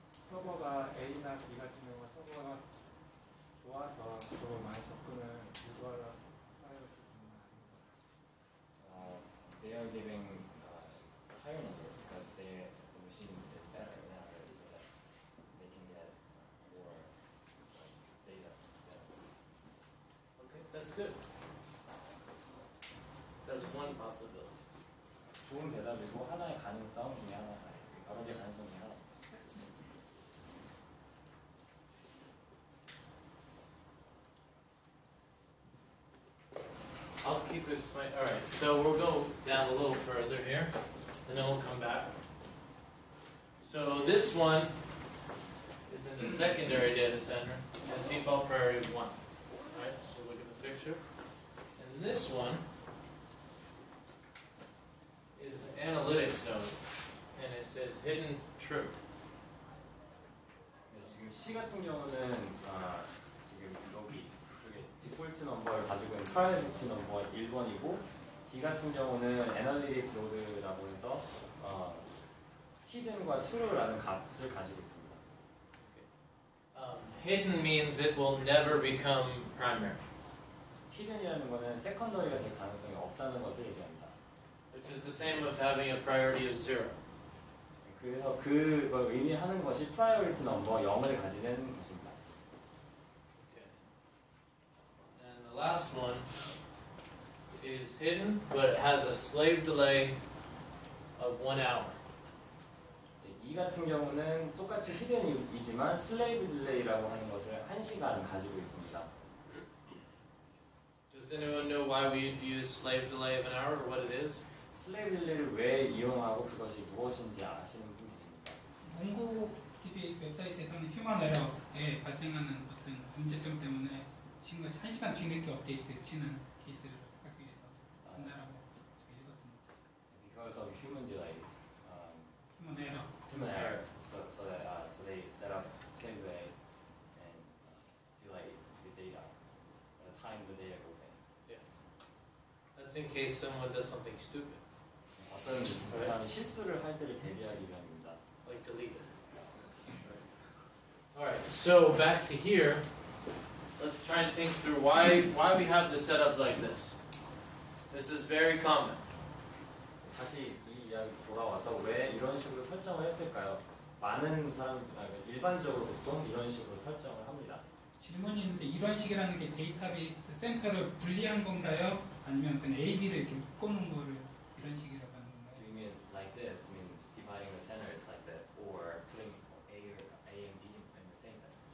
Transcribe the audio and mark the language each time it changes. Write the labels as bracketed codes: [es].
[ko] 서버가 A나 B 같은 경우가 서버가 좋아서 그쪽으로 많이 접근을 유도하려 파일을 주는 건 아닌 것 같아요. [en] They are giving higher number because the machine is better now, so that they can get more data. Okay, that's good. That's one possibility. [ko] 좋은 대답이고 하나의 가능성 중에 하나, 여러 개 가능성 중에 하나. [en] I'll keep it explained. All right, so we'll go down a little further here, and then we'll come back. So this one is in the secondary data center, and default priority is 1. All right, so look at the picture. And this one is the analytics node, and it says hidden true. [ko] 지금 C 같은 경우는 지금 여기 이쪽에 디폴트 넘버를 가지고 있는 프라이어리티 넘버가 1번이고 D 같은 경우는 애널리틱 노드라고 해서 히든과 true라는 값을 가지고 있습니다. [en] Hidden means it will never become primary. [ko] 히든이라는 것은 세컨더리가 될 가능성이 없다는 것을 얘기합니다. [en] Which is the same of having a priority of 0. [ko] 그래서 그걸 의미하는 것이 프라이어리티 넘버 0을 가지는 것입니다. [en] Okay. And the last one is hidden, but it has a slave delay of 1 hour. [ko] 이 같은 경우는 똑같이 히든이지만 슬레이브 딜레이라고 하는 것을 1시간 가지고 있습니다. [en] Does anyone know why we use slave delay of an hour or what it is? [ko] 슬레이브 딜레이를 왜 이용하고 그것이 무엇인지 아시는 분 계십니까? MongoDB 웹사이트에서는 휴먼 에러에 발생하는 어떤 문제점 때문에 친구가 1시간 뒤늦게 업데이트 치는 케이스를 하기 위해서 한다라고 읽었습니다. [en] Because of human delays, [ko] 휴먼 에러. [en] human errors, so they set up slave delay and delay the data at the time the data goes in. That's in case someone does something stupid, [ko] 어떤 사람이 실수를 할 때를 대비하기 위함입니다. [en] like delete it. All right, so back to here. Let's try and think through why we have this set up like this. This is very common. [ko] 다시 이 이야기 돌아와서 왜 이런 식으로 설정을 했을까요? 많은 사람, 일반적으로 보통 이런 식으로 설정을 합니다. 질문이 있는데 이런 식이라는 게 데이터베이스 센터를 분리한 건가요? 아니면 그냥 A, B를 이렇게 묶어놓은 거를 이런 식이라고 하는 건가요? [en] Doing it like this means dividing the centers like this, or putting A and B in the same center.